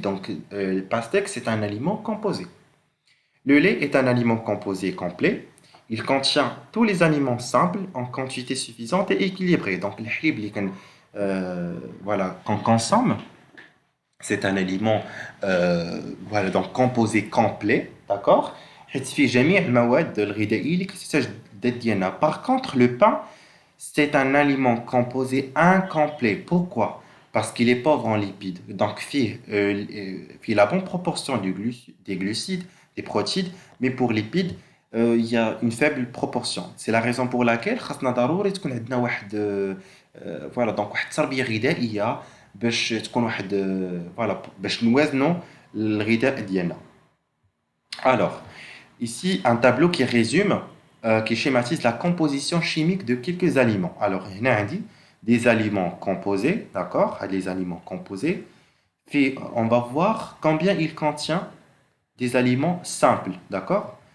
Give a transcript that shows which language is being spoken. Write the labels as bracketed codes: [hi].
[fr] Donc, le pastèque, c'est un aliment composé. Le lait est un aliment composé complet. Il contient tous les aliments simples en quantité suffisante et équilibrée. Donc, le halib voilà, qu'on consomme, c'est un aliment voilà, donc composé complet. D'accord? [ar] حيث فيه جميع المواد الغذائية اللي كتحتاج الذات ديالنا. [fr] Par contre, le pain, c'est un aliment composé incomplet. Pourquoi? Parce qu'il est pauvre en lipides. Donc, fait la bonne proportion des glucides, des protéines, mais pour lipides, il y a une faible proportion. C'est la raison pour laquelle [ar] خاصنا ضروري تكون عندنا واحد [fr] voilà donc [ar] واحد التربية غذائية باش تكون واحد [fr] voilà [ar] باش نوازنوا الغذاء ديالنا. [fr] Alors, ici, un tableau qui résume, qui schématise la composition chimique de quelques aliments. Alors, il y a des aliments composés, d'accord? Les aliments composés. Puis, on va voir combien il contient des aliments simples, d'accord?